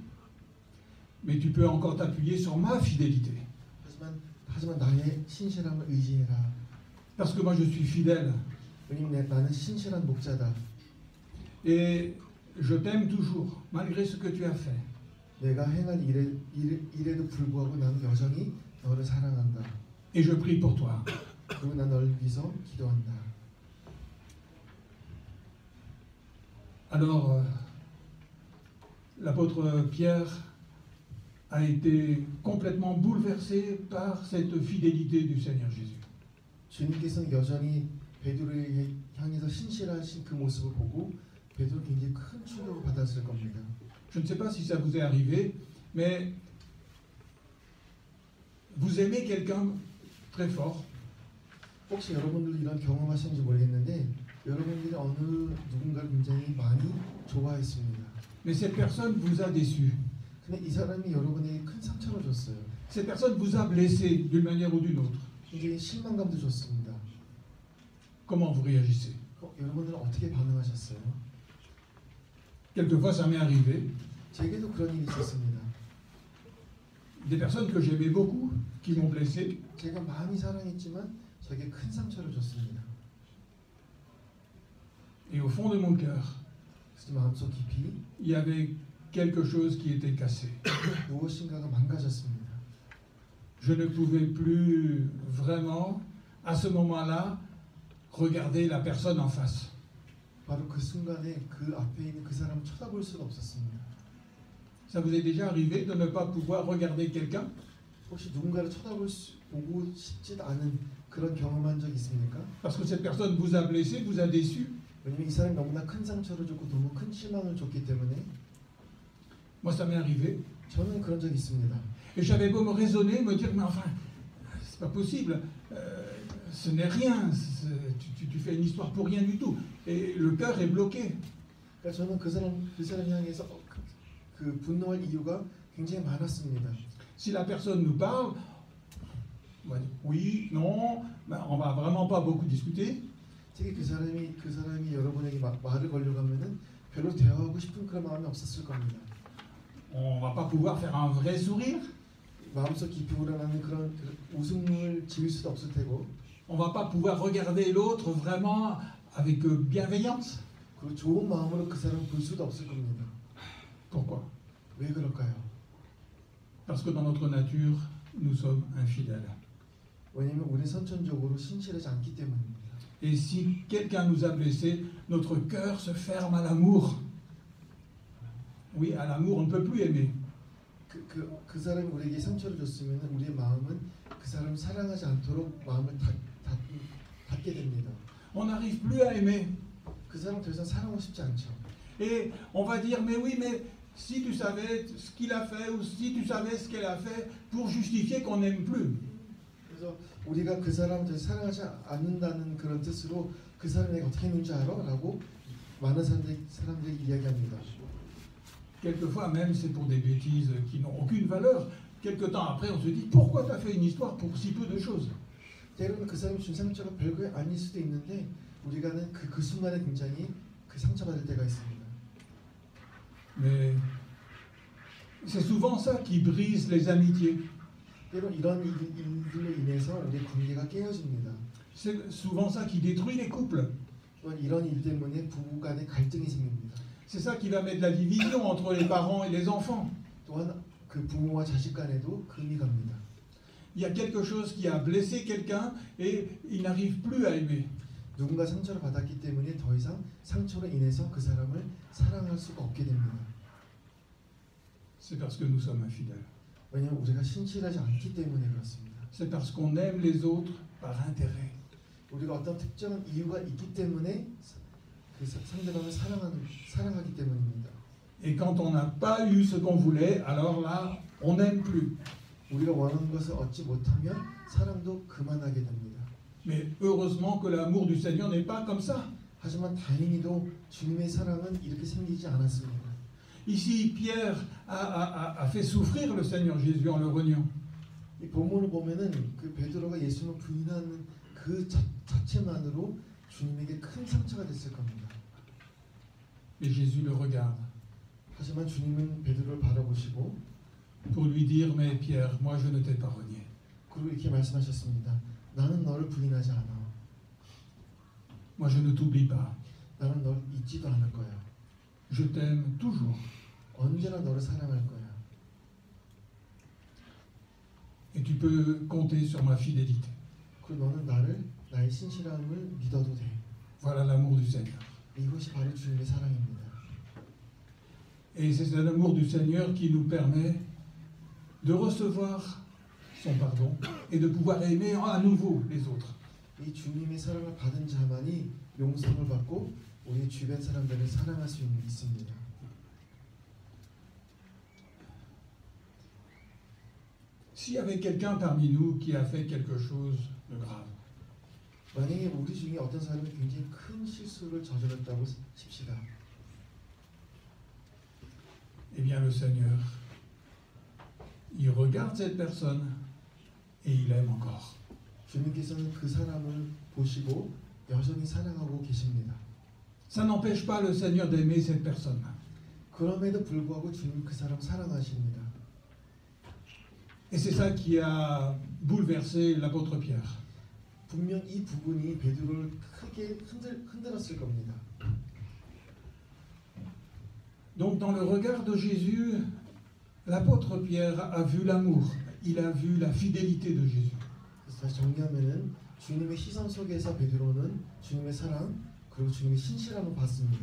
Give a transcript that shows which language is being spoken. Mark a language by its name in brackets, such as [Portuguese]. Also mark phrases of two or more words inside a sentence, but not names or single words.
[French] mais tu peux encore t'appuyer sur ma fidélité. [Korean] 하지만 나의 신실함을 의지해라. [French] Parce que moi je suis fidèle. [Korean] 왜냐면 나는 신실한 목자다. [French] Et je t'aime toujours, malgré ce que tu as fait. [Korean] 내가 행한 일에도 불구하고 나는 여전히 너를 사랑한다. [French] Et je prie pour toi. [Korean] 그리고 난 너를 위해서 기도한다. [French] Alors, l'apôtre Pierre a été complètement bouleversé par cette fidélité du Seigneur Jésus. [Korean] 주님께서는 여전히 베드로를 향해서 신실하신 그 모습을 보고 베드로 굉장히 큰 충격을 받았을 겁니다. [French] Je ne sais pas si ça vous est arrivé, mais vous aimez quelqu'un très fort. [Korean] 혹시 여러분들도 이런 경험하셨는지 모르겠는데 여러분들이 어느 누군가를 굉장히 많이 좋아했습니다. [French] Mais cette personne vous a déçu. [Korean] 근데 이 사람이 여러분에게 큰 상처를 줬어요. [French] Cette personne vous a blessé d'une manière ou d'une autre. [Korean] 굉장히 실망감도 줬습니다. [French] Comment vous réagissez? [Korean] 여러분들은 어떻게 반응하셨어요? [French] Quelquefois, ça m'est arrivé. [Korean] 제게도 그런 일이 있었습니다. [French] Des personnes que j'aimais beaucoup, qui m'ont blessé. [Korean] 제가 많이 사랑했지만 저에게 큰 상처를 줬습니다. [French] Et au fond de mon cœur, [Korean] 마음속 깊이 [French] il y avait quelque chose qui était cassé. [Korean] 무엇인가가 망가졌습니다. [French] Je ne pouvais plus vraiment, à ce moment-là, regarder la personne en face. [Korean] 바로 그 순간에 그 앞에 있는 그 사람을 쳐다볼 수가 없었습니다. [French] Ça vous est déjà arrivé de ne pas pouvoir regarder quelqu'un? [Korean] 혹시 누군가를 보고 싶지도 않은 그런 경험한 적 있습니까? [French] Parce que cette personne vous a blessé, vous a déçu. [Korean] 왜냐면 이 사람이 너무나 큰 상처를 줬고 너무 큰 실망을 줬기 때문에. [French] Moi, ça m'est arrivé. [Korean] 저는 그런 적 있습니다. [French] Et j'avais beau me raisonner, me dire, mais enfin, c'est pas possible, ce n'est rien, tu fais une histoire pour rien du tout. Et le cœur est bloqué. [Korean] 그러니까 저는 그 사람 향해서 그 분노할 이유가 굉장히 많았습니다. [French] Si la personne nous parle, on va dire oui, non, ben, on va vraiment pas beaucoup discuter. [Korean] 특히 그 사람이 여러분에게 말을 걸려고 하면은 별로 대화하고 싶은 그런 마음이 없었을 겁니다. [French] On ne va pas pouvoir faire un vrai sourire. [Korean] 마음속 깊이 우러나는 그런 웃음을 지을 수도 없을 테고, [French] On ne va pas pouvoir regarder l'autre vraiment avec bienveillance. [Korean] 그리고 좋은 마음으로 그 사람 볼 수도 없을 겁니다. [French] Pourquoi? [Korean] 왜 그럴까요? [French] Parce que dans notre nature, nous sommes infidèles. [Korean] 왜냐하면 우리는 선천적으로 신실하지 않기 때문입니다. [French] Et si quelqu'un nous a blessés, notre cœur se ferme à l'amour. Oui, à l'amour, on ne peut plus aimer. [Korean] 그 사람이 우리에게 상처를 줬으면 우리의 마음은 그 사람을 사랑하지 않도록 마음을 닫게 됩니다. [French] On n'arrive plus à aimer. [Korean] 그 사람 더 이상 사랑하고 싶지 않죠. [French] Et on va dire, mais oui, mais si tu savais ce qu'il a fait ou si tu savais ce qu'elle a fait pour justifier qu'on n'aime plus. [Korean] 그래서 우리가 그 사람을 더 사랑하지 않는다는 그런 뜻으로 그 사람이 어떻게 했는지 알아? 라고 많은 사람들이 이야기합니다. [French] Quelquefois même c'est pour des bêtises qui n'ont aucune valeur. Quelque temps après on se dit pourquoi tu as fait une histoire pour si peu de choses. [Korean] 때로는 그 사람이 준 상처가 별거 아닐 수도 있는데 우리가는 그 순간에 굉장히 그 상처받을 때가 있습니다. [French] Mais c'est souvent ça qui brise les amitiés. [Korean] 때로 이런 일들로 인해서 우리의 관계가 깨어집니다. [French] C'est souvent ça qui détruit les couples. [Korean] 또한 이런 일 때문에 부부 간에 갈등이 생깁니다. [French] C'est ça qui va mettre la division entre les parents et les enfants. [Korean] 또한 그 부모와 자식 간에도 금이 갑니다. [French] Il y a quelque chose qui a blessé quelqu'un et il n'arrive plus à aimer. [Korean] 누군가 상처를 받았기 때문에 더 이상 상처로 인해서 그 사람을 사랑할 수가 없게 됩니다. [French] C'est parce que nous sommes infidèles. [Korean] 왜냐하면 우리가 신실하지 않기 때문에 그렇습니다. [French] C'est parce qu'on aime les autres par intérêt. [Korean] 우리가 어떤 특정한 이유가 있기 때문에 그 상대방을 사랑하기 때문입니다. [French] Et quand on n'a pas eu ce qu'on voulait, alors là, on n'aime plus. [Korean] 우리가 원하는 것을 얻지 못하면 사랑도 그만하게 됩니다. [French] Mais heureusement que l'amour du Seigneur n'est pas comme ça. [Korean] 하지만 다행히도 주님의 사랑은 이렇게 생기지 않았습니다. [French] Ici, Pierre a fait souffrir le Seigneur Jésus en le reniant. [Korean] 이 본문을 보면은 그 베드로가 예수님을 부인하는 그 자체만으로 주님에게 큰 상처가 됐을 겁니다. [French] Et Jésus le regarde [Korean] 하지만 주님은 베드로를 바라보시고 [French] pour lui dire, mais Pierre, moi je ne t'ai pas renié. [Korean] 그리고 이렇게 말씀하셨습니다. 나는 너를 부인하지 않아. [French] Moi je ne t'oublie pas. [Korean] 나는 널 잊지도 않을 거야. [French] Je t'aime toujours. [Korean] 언제나 너를 사랑할 거야. [French] Et tu peux compter sur ma fidélité. [Korean] 그리고 너는 나의 신실함을 믿어도 돼. [French] Voilà l'amour du Seigneur. [Korean] 이것이 바로 주님의 사랑입니다. [French] Et c'est cet amour du Seigneur qui nous permet de recevoir son pardon et de pouvoir aimer à nouveau les autres. [Korean] 이 주님의 사랑을 받은 자만이 용서를 받고 우리 주변 사람들을 사랑할 수 있습니다. [French] S'il y avait quelqu'un parmi nous qui a fait quelque chose de grave, [Korean] 만약에 우리 중에 어떤 사람이 굉장히 큰 실수를 저질렀다고 칩시다. [French] eh bien le Seigneur, il regarde cette personne et il aime encore. [Korean] 주님께서는 그 사람을 보시고 여전히 사랑하고 계십니다. [French] Ça n'empêche pas le Seigneur d'aimer cette personne. [Korean] 그럼에도 불구하고 주님 그 사람 사랑하십니다. [French] Et c'est ça qui a bouleversé l'apôtre Pierre. [Korean] 분명 이 부분이 베드로를 크게 흔들었을 겁니다. [French] Donc dans le regard de Jésus, l'apôtre Pierre a vu l'amour, il a vu la fidélité de Jésus. [Korean] 그래서 다시 정리하면은 주님의 시선 속에서 베드로는 주님의 사랑 그리고 주님의 신실함을 봤습니다.